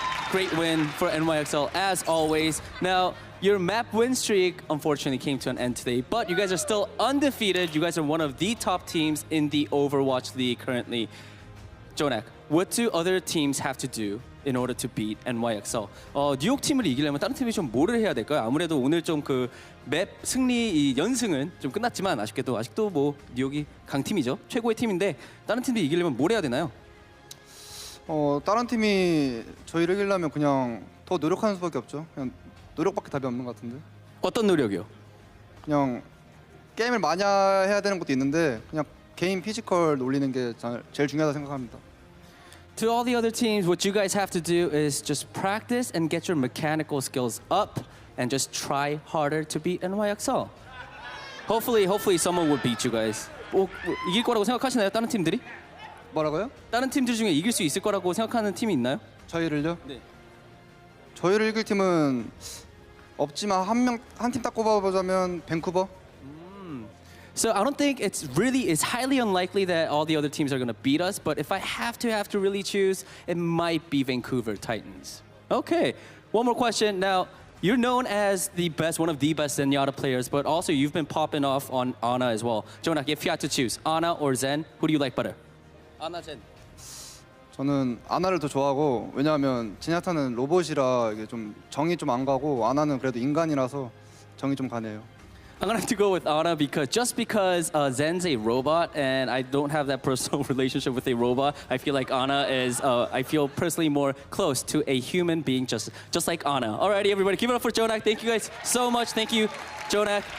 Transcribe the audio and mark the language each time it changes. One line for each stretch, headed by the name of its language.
English: Great win for NYXL, as always. Now, your map win streak, unfortunately, came to an end today, but you guys are still undefeated. You guys are one of the top teams in the Overwatch League currently. Jonak, what do other teams have to do in order to beat NYXL?
Korean: 뉴욕 팀을 이기려면 다른 팀이 좀 뭐를 해야 될까요? 아무래도 오늘 좀 그 맵 승리 이 연승은 좀 끝났지만 아직도 뭐 뉴욕이 강팀이죠. 최고의 팀인데 다른 팀들이 이기려면 뭘 해야 되나요? 다른 팀이 저희를 이기려면 그냥 더 노력하는 수밖에 없죠. 그냥 노력밖에 답이 없는 것 같은데. 어떤 노력이요? 그냥 게임을 많이 해야 되는 것도 있는데 그냥 개인 피지컬 올리는 게 제일 중요하다 생각합니다.
English: To all the other teams, what you guys have to do is just practice and get your mechanical skills up and just try harder to beat NYXL. Hopefully someone will beat you guys.
Korean: 이길 거라고 생각하시나요? 다른 팀들이? 뭐라고요? 다른 팀들 중에 이길 수 있을 거라고 생각하는 팀이 있나요? 저희를요? 네. 저희를 이길 팀은 없지만 한 팀 딱 꼽아보자면 밴쿠버.
English: So I don't think it's highly unlikely that all the other teams are going to beat us, but if I have to really choose, it might be Vancouver Titans. Okay, one more question. Now, you're known as one of the best Zenyatta players, but also you've been popping off on Ana as well. Jonak, if you had to choose, Ana or Zen, who do you like better? Ana, Zen.
Korean: 저는 아나를 더 좋아하고 왜냐하면 제냐타는 로봇이라 이게 좀 정이 좀 안 가고 아나는 그래도 인간이라서 정이 좀 가네요.
English: I'm gonna have to go with Ana because Zen's a robot and I don't have that personal relationship with a robot. I feel like Ana is I feel personally more close to a human being just like Ana. Alrighty, everybody, give it up for Jonak. Thank you guys so much. Thank you, Jonak.